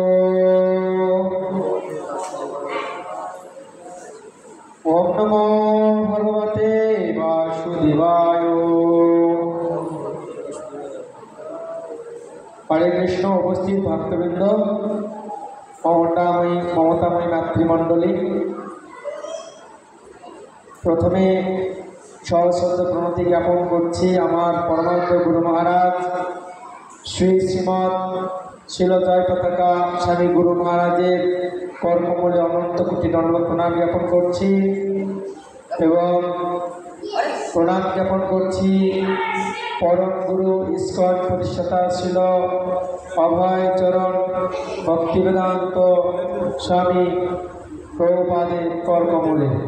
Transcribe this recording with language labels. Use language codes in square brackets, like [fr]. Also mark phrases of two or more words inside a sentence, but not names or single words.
[sa] ओम नमो भगवते वासुदेवाय। [bn] হরে কৃষ্ণ উপস্থিত ভক্তবৃন্দ মমতাময়ী মাতৃমণ্ডলী প্রথমে সহস্রদ প্রণতি জ্ঞাপন করছি আমার পরমানন্দ গুরু মহারাজ শ্রী শ্রীমৎ শিলজয় পতাকা স্বামী গুরু মহারাজের কর্মমূলে অনন্ত কোটি দণ্ডবত প্রণাম জ্ঞাপন করছি এবং প্রণাম জ্ঞাপন করছি পরম গুরু ইস্কন প্রতিষ্ঠাতা ছিল অভয় চরণ ভক্তিবেদান্ত স্বামী প্রভুপাদের কর্মমূলে।